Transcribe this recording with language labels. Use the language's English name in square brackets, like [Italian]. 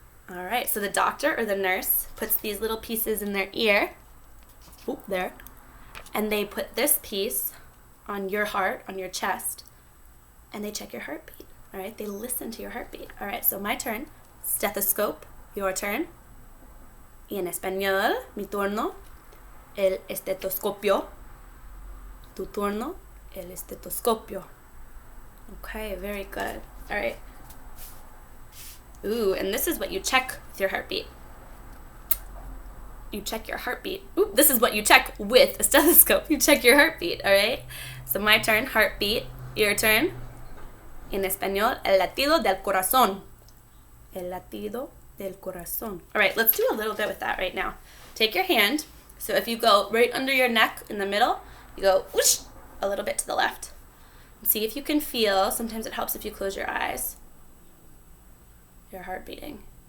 [English] All right, so the doctor or the nurse puts these little pieces in their ear. Oh, there. And they put this piece on your heart, on your chest, and they check your heartbeat. All right, they listen to your heartbeat. All right, so my turn. Stethoscope. Your turn. [Spanish] Y en español, mi turno, el estetoscopio. Tu turno, el estetoscopio. [English] Okay, very good. All right. Ooh, and this is what you check with your heartbeat. You check your heartbeat. Ooh, this is what you check with a stethoscope. You check your heartbeat, all right? So my turn, heartbeat. Your turn. [Spanish] En español, el latido del corazón. El latido del corazón. [English] All right, let's do a little bit with that right now. Take your hand. So if you go right under your neck in the middle, you go whoosh, a little bit to the left. And see if you can feel, sometimes it helps if you close your eyes, your heart beating.